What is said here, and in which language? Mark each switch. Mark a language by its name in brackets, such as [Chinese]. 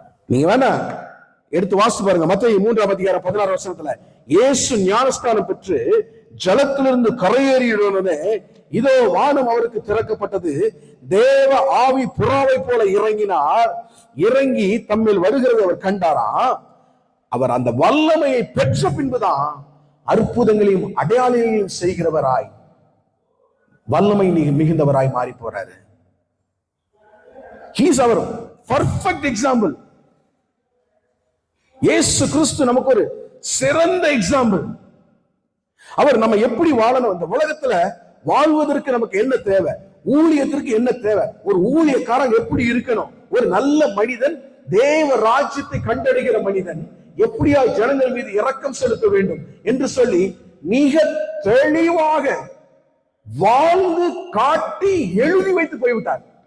[Tamil] நீங்க வேணா எடுத்து வாசித்து பாருங்க. மத்தேயு 3:16 இயேசு ஞானஸ்தானம் பெற்று ஜலத்திலிருந்து கரையேறியுடனே இதோ வானம் அவருக்கு திறக்கப்பட்டது, தேவ ஆவி புறாவை போல இறங்கினார், இறங்கி தம்மில் வருகிறது அவர் கண்டாராம். அவர் அந்த வல்லமையை பெற்ற பின்புதான் அற்புதங்களையும் அடையாளங்களையும் செய்கிறவராய் வல்லமை மிகுந்தவராய் மாறி போறாரு. [English] He is our perfect example. [Tamil] இயேசு கிறிஸ்து நமக்கு ஒரு சிறந்த எக்ஸாம்பிள். அவர் நம்ம எப்படி வாழணும், இந்த உலகத்துல வாழ்வதற்கு நமக்கு என்ன தேவை, ஊழியத்திற்கு என்ன தேவை, ஒரு ஊழியக்காரன் எப்படி இருக்கணும், ஒரு நல்ல மனிதன், தேவ ராஜ்யத்தை கண்டடைகிற மனிதன் எப்படியா ஜனங்கள் மீது இரக்கம் செலுத்த வேண்டும் என்று சொல்லி மிக தெளிவாக வாழ்ந்து காட்டி எழுதி வைத்து போய்விட்டார்.